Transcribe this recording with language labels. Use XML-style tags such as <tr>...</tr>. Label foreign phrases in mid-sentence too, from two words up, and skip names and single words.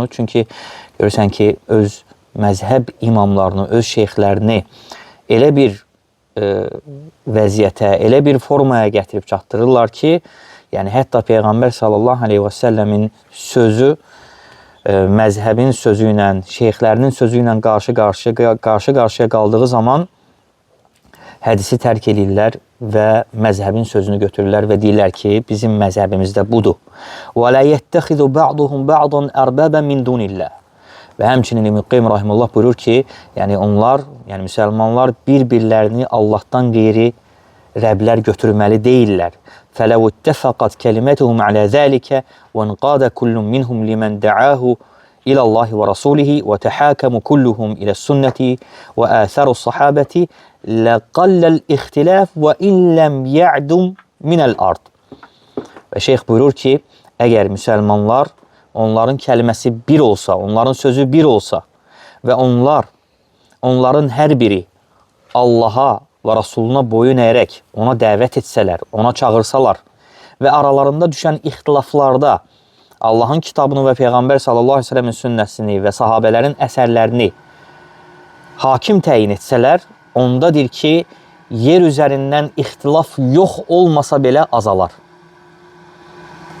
<az>Çünki görürsən ki, öz məzhəb imamlarını, öz şeyxlərini elə bir vəziyyətə, elə bir formaya gətirib çatdırırlar ki, yəni hətta Peyğəmbər</az> <ar>صلى الله عليه وسلم</ar> <az>sözü məzhəbin sözü ilə, şeyxlərinin sözü ilə qarşı-qarşıya qaldığı zaman hədisi tərk edirlər və məzhəbin sözünü götürürlər və deyirlər ki, bizim məzhəbimizdə budur.</az> <ar>وَلَا يَتَّخِذُ بَعْضُهُمْ بَعْضًا أَرْبَابًا مِنْ دُونِ اللّٰهِ.</ar> <az>Və həmçinin İbn Qeym rahimehullah buyurur ki, yəni onlar, yəni müsəlmanlar bir-birlərini Allahdan qeyri Rəblər götürməli deyirlər.</az> <ar>فَلَوْ اتَّفَقَتْ كَلِمَتُهُمْ عَلَى ذَلِكَ وَانْقَادَ كُلٌّ مِنْهُمْ لِمَنْ دَعَاهُ إلى الله ورسوله وتحاكموا كلهم إلى السنة وآثار الصحابة لقل الاختلاف وإن لم يعدم من الأرض.</ar> <az>Və şeyx buyurur ki, əgər müsəlmanlar onların kəlməsi bir olsa, onların sözü bir olsa və onların hər biri Allaha və Rasuluna boyun əyərək ona dəvət etsələr, ona çağırsalar və aralarında düşən ixtilaflarda Allahın kitabını və Peyğəmbər</az> <ar>صلى الله عليه وسلم</ar> <az>sünnəsini və sahabələrin əsərlərini hakim təyin etsələr, ondadır ki, yer üzərindən ixtilaf yox olmasa belə azalar.</az>